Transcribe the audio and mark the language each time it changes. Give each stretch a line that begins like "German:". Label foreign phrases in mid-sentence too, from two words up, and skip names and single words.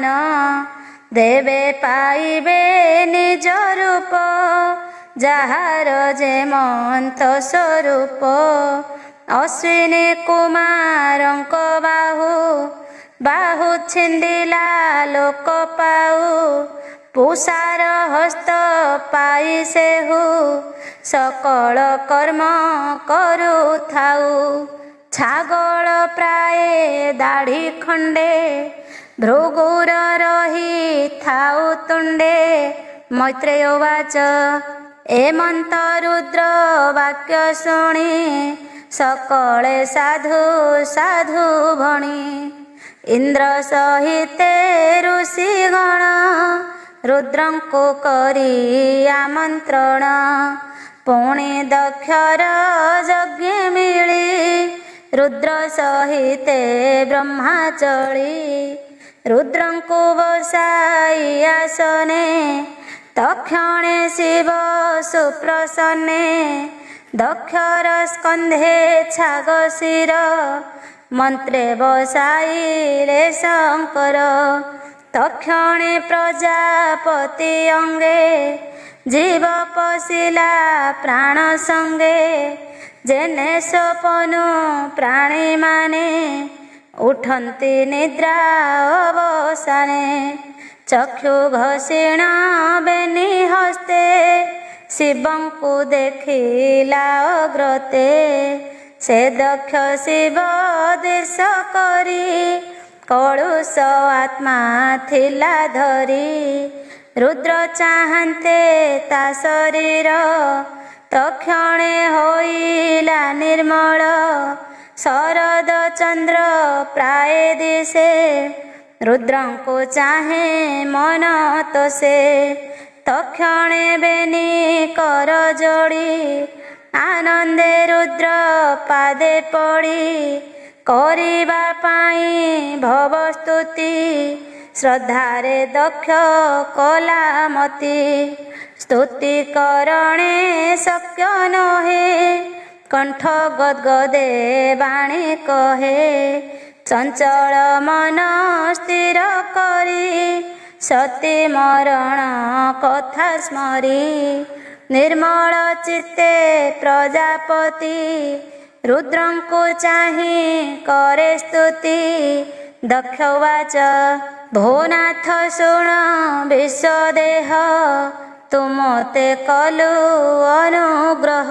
Odia: ଦେବେ ପାଇବେ ନିଜ ରୂପ ଯାହାର ଯେ ମନ୍ତ ସ୍ୱରୂପ। ଅଶ୍ୱିନୀ କୁମାରଙ୍କ ବାହୁ ବାହୁ ଛିନ୍ଦିଲା ଲୋକ ପାଉ। ପୂଷାର ହସ୍ତ ପାଇ ସେହୁ ସକଳ କର୍ମ କରୁଥାଉ। ଛାଗଳ ପ୍ରାୟ ଦାଢ଼ି ଖଣ୍ଡେ ଭୃଗୁର ରହି ଥାଉ ତୁଣ୍ଡେ। ମୈତ୍ରେୟ ଉବାଚ ହେମନ୍ତ ରୁଦ୍ର ବାକ୍ୟ ଶୁଣି ସକଳେ ସାଧୁ ସାଧୁ ଭଣି। ଇନ୍ଦ୍ର ସହିତେ ଋଷିଗଣ ରୁଦ୍ରଙ୍କୁ କରି ଆମନ୍ତ୍ରଣ। ପୁଣି ଦକ୍ଷର ଯଜ୍ଞ ମିଳି ରୁଦ୍ର ସହିତେ ବ୍ରହ୍ମା ଚଳି। ରୁଦ୍ରଙ୍କୁ ବସାଇ ଆସନେ ତକ୍ଷଣେ ଶିବ ସୁପ୍ରସନ୍ନେ। ଦକ୍ଷର ସ୍କନ୍ଧେ ଛାଗ ଶିର ମନ୍ତ୍ରେ ବସାଇଲେ ଶଙ୍କର। ତକ୍ଷଣେ ପ୍ରଜାପତି ଅଙ୍ଗେ ଜୀବ ପଶିଲା ପ୍ରାଣ ସଙ୍ଗେ। ଯେନେ ସପନୁ ପ୍ରାଣୀ ମାନେ ଉଠନ୍ତି ନିଦ୍ରା ଅବସାନେ। ଚକ୍ଷୁ ଘଷିଣ ବେନି ହସ୍ତେ ଶିବଙ୍କୁ ଦେଖିଲା ଅଗ୍ରତେ। ସେ ଦକ୍ଷ ଶିବ ଦେଶ କରି କଳୁଷ ଆତ୍ମା ଥିଲା ଧରି। ରୁଦ୍ର ଚାହନ୍ତେ ତା ଶରୀର ତକ୍ଷଣେ ହୋଇଲା ନିର୍ମଳ। ଶରଦ ଚନ୍ଦ୍ର ପ୍ରାୟ ଦିଶେ ରୁଦ୍ରଙ୍କୁ ଚାହେ ମନ ତୋଷେ। ତକ୍ଷଣେ ବେନି କର ଯୋଡ଼ି ଆନନ୍ଦେ ରୁଦ୍ର ପାଦେ ପଡ଼ି। କରିବା ପାଇ ଭବ ସ୍ତୁତି ଶ୍ରଦ୍ଧାରେ ଦକ୍ଷ କଳାମତି। ସ୍ତୁତି କରଣେ ଶକ୍ୟ ନହେ କଣ୍ଠ ଗଦଗଦେ ବାଣୀ କହେ। ଚଞ୍ଚଳ ମନ ସ୍ଥିର କରି ସତୀ ମରଣ କଥା ସ୍ମରି। ନିର୍ମଳ ଚିତ୍ତେ ପ୍ରଜାପତି ରୁଦ୍ରଙ୍କୁ ଚାହି କରେ ସ୍ତୁତି। ଦକ୍ଷ ଉବାଚ ଭୋନାଥ ଶୁଣ ବିଶ୍ୱଦେହ ତୁମତେ କଲୁ ଅନୁଗ୍ରହ।